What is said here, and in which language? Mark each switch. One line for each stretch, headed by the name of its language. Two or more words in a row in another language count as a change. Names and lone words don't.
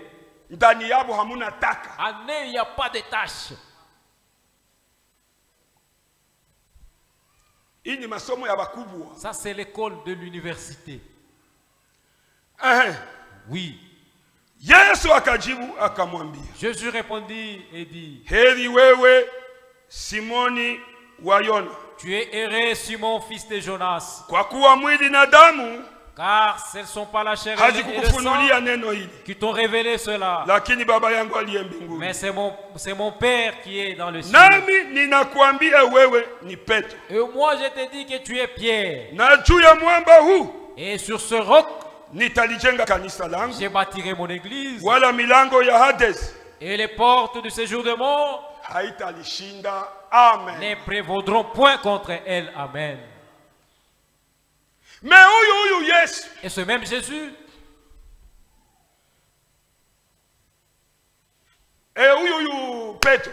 French: En eux, il n'y a pas de tâche. Ça, c'est l'école de l'université. Oui. Jésus répondit et dit,
Swahili: heri wewe Simoni wa Yona,
French: tu es heureux Simon fils de Jonas,
Swahili: kwa kuwa mwili na damu,
French: car ce ne sont pas la chair et le sang qui t'ont révélé cela,
Swahili: lakini baba yangu aliye mbinguni,
French: mais c'est mon Père qui est dans le ciel.
Swahili: Nami ninakuambia wewe ni Petro,
French: et moi je te dis que tu es Pierre,
Swahili: na juu ya mwamba huu,
French: et sur ce roc
Swahili: nitalijenga kanisa langu,
French: je bâtirai mon église,
Swahili: wala milango ya Hades,
French: et les portes du séjour de mort
Swahili: haitalishinda. Amen.
French: Ne prévaudront point contre elle. Amen. Mais yes. Et ce même Jésus, Petro,